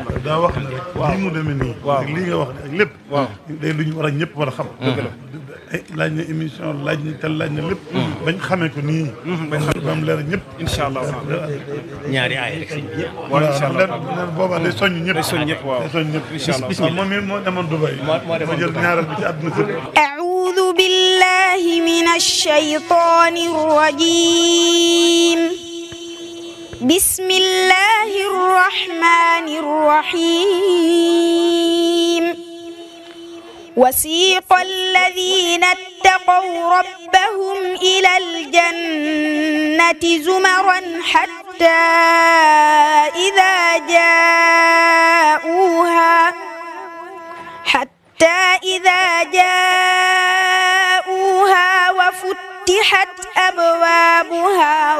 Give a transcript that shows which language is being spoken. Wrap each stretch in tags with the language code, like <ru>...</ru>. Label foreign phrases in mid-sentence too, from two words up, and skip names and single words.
<wo>daa wax ne rek lii mu demee nii ak lii nga wax ak lépp day lu ñu war a ñëpp war a xam laaj na émission laaj na tel laaj na lépp bañ xamee ko nii bañ xam ba am leer ñëpp</wo> <ar>إن شاء الله</ar> <wo>ñaari aay rek sëñ bi waaw</wo> <ar>إن شاء الله</ar> <wo>boobaa day soññ ñëpp day soññ ñëpp waaw day soññ ñëpp bismillah moom it moo demoon Dubaï ma jël ñaareel bi ci àdduna si</wo> <ar>أعوذ بالله من الشيطان الرجيم بسم الله الرحمن الرحيم وسيق الذين اتقوا ربهم إلى الجنة زمرا حتى إذا جاءوها وفتحت أبوابها</ar>